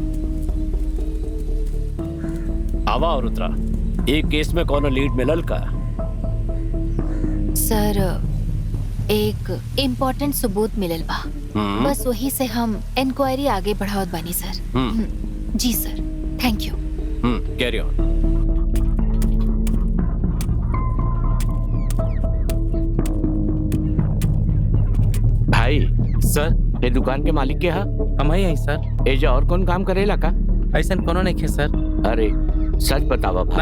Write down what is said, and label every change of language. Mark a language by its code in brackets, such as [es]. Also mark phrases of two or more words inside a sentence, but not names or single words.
[bho] आवा और उतरा। एक केस में कोनो लीड मिलल का? सर एक इम्पोर्टेंट सबूत मिलल बा, बस वही से हम इंक्वायरी आगे बढ़ावत बानी सर। जी सर, [en] Thank you. Carry on. [bho] भाई सर, ये दुकान के मालिक के हा? हम ही हैं सर। एजा और कौन काम करेला का? ऐसा कोनो नहीं खे सर। अरे सच बतावा भाई।